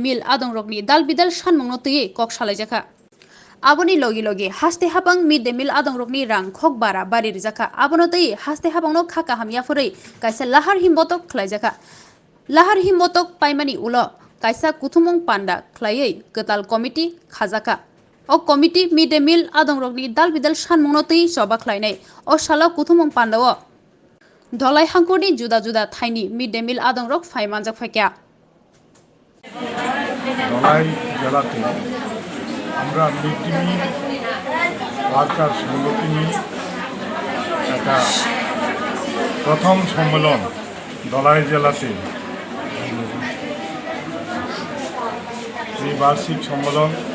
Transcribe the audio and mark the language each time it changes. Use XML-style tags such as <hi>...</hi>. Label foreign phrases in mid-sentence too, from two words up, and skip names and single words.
<brx>मिल आदंरकनि दाल बिदाल सानमंनो तयै कक सालायजाखा आबोनि लगी लगी हास्ते हाबां</brx> <en>mid day meal</en> <brx>आदंरकनि रां खक बारा बारि रिजाखा आबोनो तयै हास्ते हाबांनो खाका हामियाफोरै कायसा लाहार हिमबतक खलायजाखा लाहार हिमबतक पाइमानि उल कायसा कुथुमं पांडा खलायै गताल कमिटी खाजाखा अ कमिटी</brx> <en>mid day meal</en> <brx>आदंरकनि दाल बिदाल सानमंनो तयै सभा खलायनाय अ साला कुथुमं पांडाव धलाई हांकरनि जुदा जुदा थाइनि</brx> <en>mid day meal</en> <brx>आदंरक फाइमानजक फाइक्या</brx> <bn>ধলাই জেলাতে আমরা</bn> <en>mid day meal worker</en> <bn>সংগঠন একটা প্রথম সম্মেলন ধলাই জেলাতে এই বার্ষিক সম্মেলন</bn>